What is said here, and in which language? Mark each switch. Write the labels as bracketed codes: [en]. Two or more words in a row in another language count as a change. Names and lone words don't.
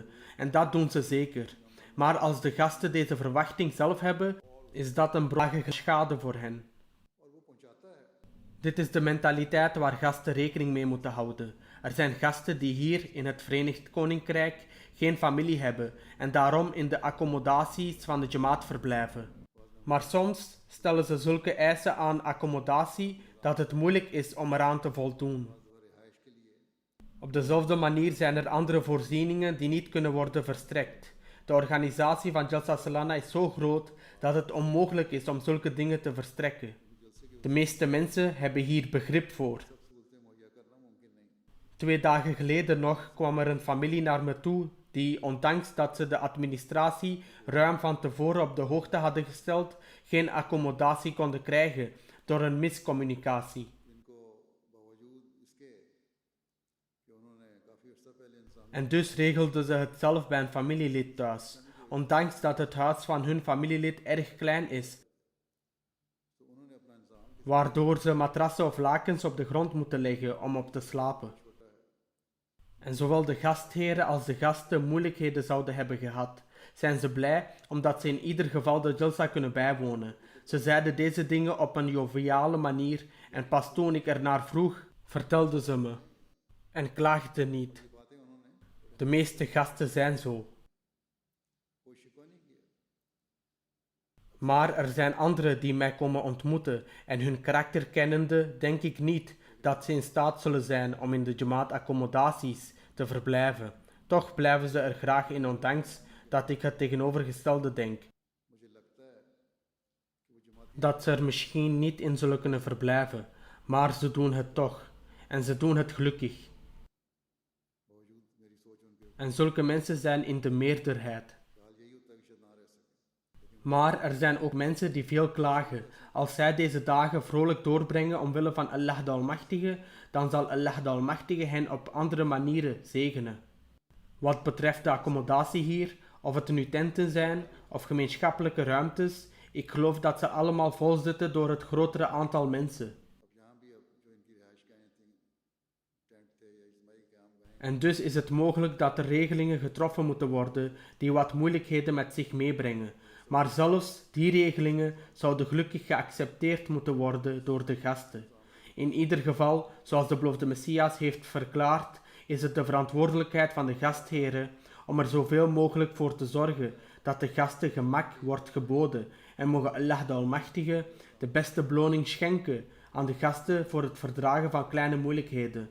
[nl] En dat doen ze zeker. Maar als de gasten deze verwachting zelf hebben, is dat een belachelijke schade voor hen. [ur] اور وہ پہنچاتا ہے [nl] Dit is de mentaliteit waar gasten rekening mee moeten houden. Er zijn gasten die hier in het Verenigd Koninkrijk geen familie hebben en daarom in de accommodaties van de Jamaat verblijven. Maar soms stellen ze zulke eisen aan accommodatie dat het moeilijk is om eraan te voldoen. [ur] رہائش کے لیے [nl] Op dezelfde manier zijn er andere voorzieningen die niet kunnen worden verstrekt. De organisatie van Jalsa Salana is zo groot dat het onmogelijk is om zulke dingen te verstrekken. De meeste mensen hebben hier begrip voor. [ur] سہولتیں مہیا کرنا ممکن نہیں [nl] 2 dagen geleden nog kwam er een familie naar me toe die, ondanks dat ze de administratie ruim van tevoren op de hoogte hadden gesteld, geen accommodatie konden krijgen door een miscommunicatie. [ur] جن کو باوجود اس کے کہ انہوں نے کافی عرصہ پہلے انسان [nl] En dus regelden ze het zelf bij een familielid thuis, ondanks dat het huis van hun familielid erg klein is, [ur] تو انہوں نے اپنا انسان [nl] waardoor ze matrassen of lakens op de grond moeten leggen om op te slapen. En zowel de gastheren als de gasten moeilijkheden zouden hebben gehad, zijn ze blij omdat ze in ieder geval de Jalsa kunnen bijwonen. Ze zeiden deze dingen op een joviale manier en pas toen ik ernaar vroeg, vertelden ze me. En klaagden niet. [ur] باتیں انہوں نے [nl] De meeste gasten zijn zo. [ur] کوئی شکوہ نہیں کیا [nl] Maar er zijn anderen die mij komen ontmoeten en hun karakter kennende denk ik niet dat ze in staat zullen zijn om in de Jamaat accommodaties te verblijven. Toch blijven ze er graag in, ondanks dat ik het tegenovergestelde denk. [ur] مجھے لگتا ہے کہ وہ جماعت [nl] Dat ze er misschien niet in zullen kunnen verblijven, maar ze doen het toch. En ze doen het gelukkig. [ur] باوجود میری سوچ ان کے [nl] En zulke mensen zijn in de meerderheid. [ur] حال یہی ہوتا ہے کہ شاید نہ رہ سکے [nl] Maar er zijn ook mensen die veel klagen. Als zij deze dagen vrolijk doorbrengen omwille van Allah de Almachtige, dan zal Allah de Almachtige hen op andere manieren zegenen. Wat betreft de accommodatie hier, of het nu tenten zijn of gemeenschappelijke ruimtes, ik geloof dat ze allemaal vol zitten door het grotere aantal mensen. [ur] اب یہاں بھی اب جو ان کی رہائش گاہیں تھی ٹینٹ تھے یا اجتماعی قیام گاہیں [nl] En dus is het mogelijk dat er regelingen getroffen moeten worden die wat moeilijkheden met zich meebrengen. Maar zelfs die regelingen zouden gelukkig geaccepteerd moeten worden door de gasten. In ieder geval, zoals de beloofde Messias heeft verklaard, is het de verantwoordelijkheid van de gastheren om er zoveel mogelijk voor te zorgen dat de gasten gemak wordt geboden en mogen Allah de Almachtige de beste beloning schenken aan de gasten voor het verdragen van kleine moeilijkheden.